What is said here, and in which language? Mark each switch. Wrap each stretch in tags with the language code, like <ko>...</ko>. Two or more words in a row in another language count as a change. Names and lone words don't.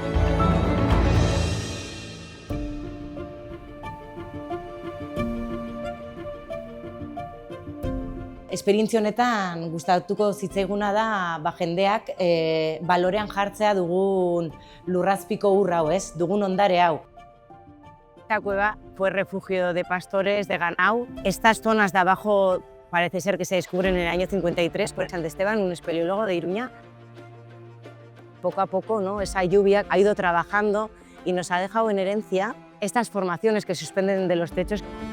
<eu>Esperientzia honetan gustatuko zitzaiguna da jendeak balorean jartzea dugun lurrazpiko ur hau, dugun ondare hau.</eu> <es>Esta cueva fue refugio de pastores de ganado. Estas zonas de abajo parece ser que se descubren en el año 53 por San Esteban, un espeleólogo de Iruña. Poco a poco, ¿no? Esa lluvia ha ido trabajando y nos ha dejado en herencia estas formaciones que se suspenden de los techos.</es>